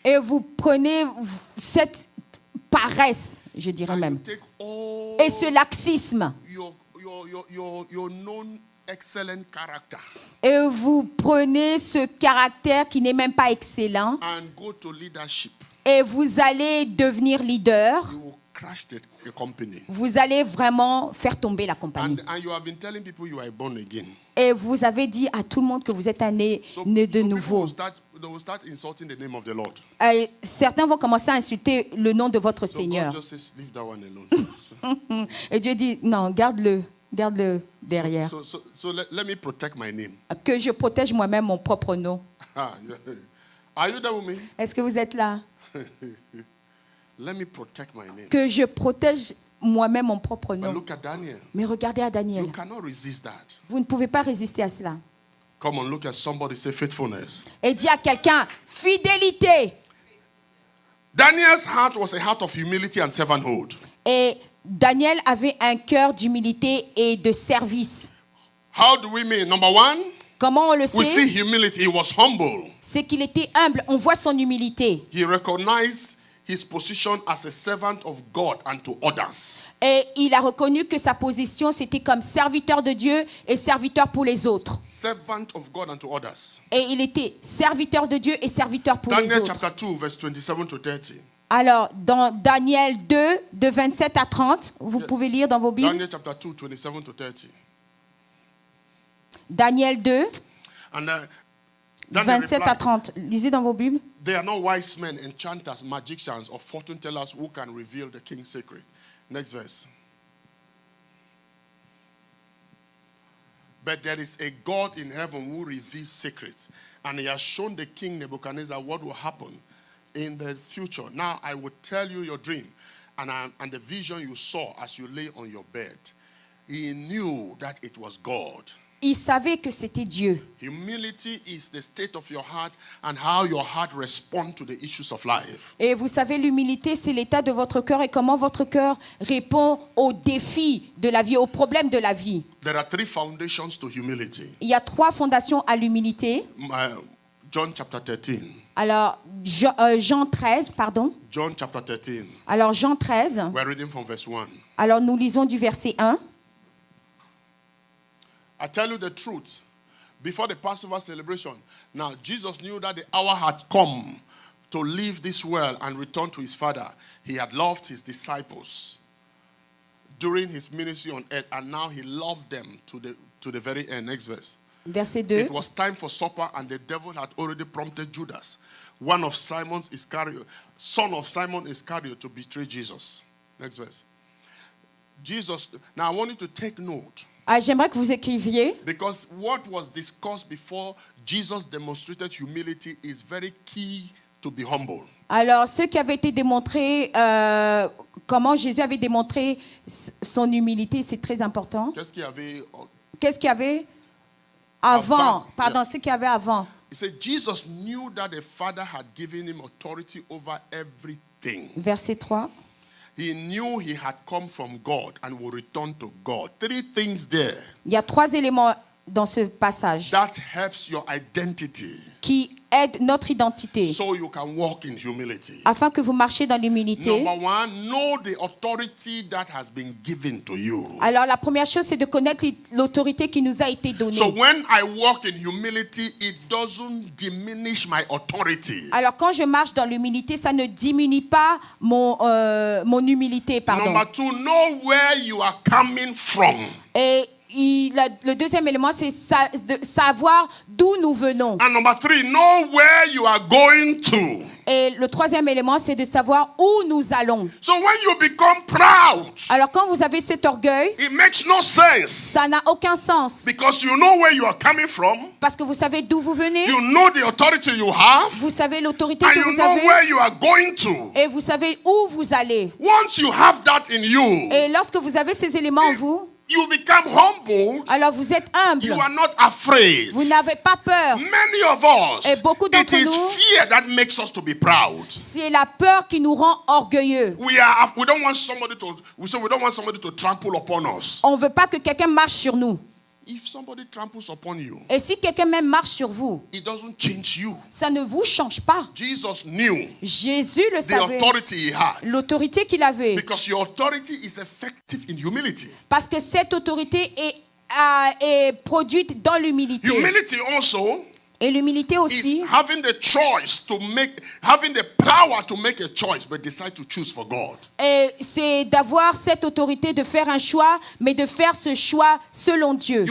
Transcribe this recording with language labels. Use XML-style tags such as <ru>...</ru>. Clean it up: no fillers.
<fr>et vous prenez cette paresse, je dirais</fr> <en>and you</en> <fr>même,</fr> <en>take all</en> <fr>et ce laxisme,</fr> <en>your known excellent character</en> <fr>et vous prenez ce caractère qui n'est même pas excellent,</fr> <en>and go to leadership,</en> <fr>et vous allez devenir leader,</fr> <en>you will crash the company.</en> <fr>vous allez vraiment faire tomber la compagnie.</fr> <en>And you have been telling people you are born again.</en> <fr>Et vous avez dit à tout le monde que vous êtes un né de</fr> <en>people</en> <fr>nouveau.</fr> <en>they will start insulting the name of the Lord.</en> <fr>Certains vont commencer à insulter le nom de votre</fr> <en>So</en> <fr>Seigneur.</fr> <en>God just says, leave that one alone.</en> <fr>Et Dieu dit, non, garde-le derrière.</fr> <en>So let me protect my name.</en> <fr>Que je protège moi-même mon propre nom.</fr> <en>Ah, yeah. Are you there with me?</en> <fr>Est-ce que vous êtes là?</fr> <en>Let me protect my name.</en> <fr>Que je protège moi-même mon propre</fr> <en>But</en> <fr>nom.</fr> <en>look at Daniel.</en> <fr>Mais regardez à Daniel.</fr> <en>You cannot resist that.</en> <fr>Vous ne pouvez pas résister à cela.</fr> <en>Come on, look at somebody, say faithfulness.</en> <fr>Et dis à quelqu'un, fidélité.</fr> <en>Daniel's heart was a heart of humility and servanthood.</en> <fr>Et Daniel avait un cœur d'humilité et de service.</fr> <en>How do we mean? Number one,</en> <fr>Comment on le</fr> <en>we see</en> <fr>sait?</fr> <en>humility. He was humble.</en> <fr>C'est qu'il était humble. On voit son humilité.</fr> <en>He recognized his position as a servant of God and to others.</en> <fr>Et il a reconnu que sa position, c'était comme serviteur de Dieu et serviteur pour les autres.</fr> <en>Servant of God and to others.</en> <fr>Et il était serviteur de Dieu et serviteur pour les</fr> <en>Daniel</en> <fr>autres.</fr> <en>chapter 2, verse 27 to 30.</en> <fr>Alors, dans Daniel 2, de 27 à 30, vous pouvez lire dans vos Bibles.</fr> <en>Daniel chapter 2, 27 to 30.</en> <fr>Daniel 2,</fr> <en>And Daniel</en> <fr>27 à</fr> <en>replied,</en> <fr>30. Lisez dans vos Bibles.</fr> <en>they are not wise men, enchanters, magicians, or fortune tellers who can reveal the king's secret. Next verse. But there is a God in heaven who reveals secrets, and he has shown the king Nebuchadnezzar what will happen in the future. Now I will tell you your dream and the vision you saw as you lay on your bed. He knew that it was God.</en> <fr>Il savait que c'était Dieu.</fr> <en>Humility is the state of your heart and how your heart responds to the issues of life.</en> <fr>Et vous savez, l'humilité, c'est l'état de votre cœur et comment votre cœur répond aux défis de la vie, aux problèmes de la vie.</fr> <en>There are three foundations to humility.</en> <fr>Il y a 3 fondations à l'humilité.</fr> <en>John chapter 13.</en> <fr>Alors, Jean 13, pardon.</fr> <en>John chapter 13.</en> <fr>Alors, Jean 13.</fr> <en>We're reading from verse 1.</en> <fr>Alors, nous lisons du verset 1.</fr> <en>I tell you the truth. Before the Passover celebration, now Jesus knew that the hour had come to leave this world and return to his Father. He had loved his disciples during his ministry on earth, and now he loved them to the very end. Next verse. Verset 2. It was time for supper, and the devil had already prompted Judas, one of Simon Iscariot, son of Simon Iscariot, to betray Jesus. Next verse. Jesus. Now I want you to take note.</en> <fr>Ah, j'aimerais que vous écriviez.</fr> <en>Because what was discussed before Jesus demonstrated humility is very key to be humble.</en> <fr>Alors, ce qui avait été démontré, comment Jésus avait démontré son humilité, c'est très important. Qu'est-ce qu'il y avait? Qu'est-ce qu'il y avait avant? Pardon,</fr> <en>Yes.</en> <fr>ce qu'il y avait avant.</fr> <en>He said Jesus knew that the Father had given him authority over everything.</en> <fr>Verset 3.</fr> <en>He knew he had come from God and would return to God. 3 things there.</en> <fr>Il y a 3 éléments dans ce passage</fr> <en>That helps your identity,</en> <fr>qui aident notre identité</fr> <en>so you can walk in humility.</en> <fr>afin que vous marchiez dans l'humilité.</fr> <en>Number 1, know the authority that has been given to you.</en> <fr>Alors, la première chose, c'est de connaître l'autorité qui nous a été donnée.</fr> <en>So when I walk in humility, it doesn't diminish my authority.</en> <fr>Alors, quand je marche dans l'humilité, ça ne diminue pas mon humilité, pardon.</fr> <en>Number 2, know where you are coming from.</en> <fr>Et le deuxième élément, c'est de savoir d'où nous venons.</fr> <en>And number 3, know where you are going to.</en> <fr>Et le troisième élément, c'est de savoir où nous allons.</fr> <en>So when you become proud,</en> <fr>Alors, quand vous avez cet orgueil,</fr> <en>it makes no sense.</en> <fr>ça n'a aucun sens.</fr> <en>Because you know where you are coming from.</en> <fr>Parce que vous savez d'où vous venez,</fr> <en>You know the authority you have.</en> <fr>vous savez l'autorité</fr> <en>And</en> <fr>que</fr> <en>you</en> <fr>vous</fr> <en>know</en> <fr>avez,</fr> <en>where you are going to.</en> <fr>et vous savez où vous allez.</fr> <en>Once you have that in you,</en> <fr>Et lorsque vous avez ces éléments en vous,</fr> <en>you become humble.</en> <fr>alors vous êtes humble.</fr> <en>You are not afraid.</en> <fr>Vous n'avez pas peur.</fr> <en>Many of us,</en> <fr>Et beaucoup</fr> <en>it</en> <fr>d'entre</fr> <en>is</en> <fr>nous,</fr> <en>fear that makes us to be proud.</en> <fr>c'est la peur qui nous rend orgueilleux.</fr> <en>We don't want somebody to trample upon us.</en> <fr>On ne veut pas que quelqu'un marche sur nous.</fr> <en>If somebody tramples upon you,</en> <fr>Et si quelqu'un même marche sur vous,</fr> <en>it doesn't change you.</en> <fr>ça ne vous change pas.</fr> <en>Jesus knew</en> <fr>Jésus le savait,</fr> <en>authority he had.</en> <fr>l'autorité qu'il avait.</fr> <en>Because your authority is effective in humility.</en> <fr>Parce que cette autorité est produite dans l'humilité.</fr> <en>Humility also</en> <fr>Et l'humilité</fr> <en>is</en> <fr>aussi,</fr> <en>having the power to make a choice, but decide to choose for God.</en> <fr>et c'est d'avoir cette autorité de faire un choix, mais de faire ce choix selon Dieu.</fr>